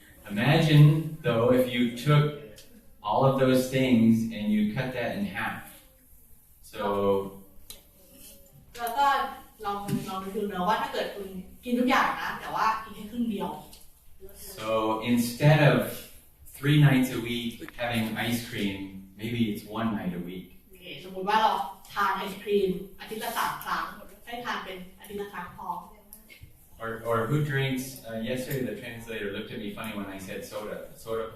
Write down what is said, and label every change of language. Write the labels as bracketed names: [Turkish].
[English] Imagine though if you took all of those things and you cut that in half. So [Thai] แล้วก็ลองดูนะว่าถ้าเกิดคุณกินทุกอย่างนะแต่ว่ากินแค่ครึ่งเดียว [English] So instead of 3 nights a week having ice cream, maybe it's 1 night a week. [Thai] โอเคสมมุติว่าเราทานไอศครีมอาทิตย์ละ3 ครั้งให้ทานเป็นอาทิตย์ละครั้งพอ [English] Or who drinks? Yesterday the translator looked at me funny when I said soda pop.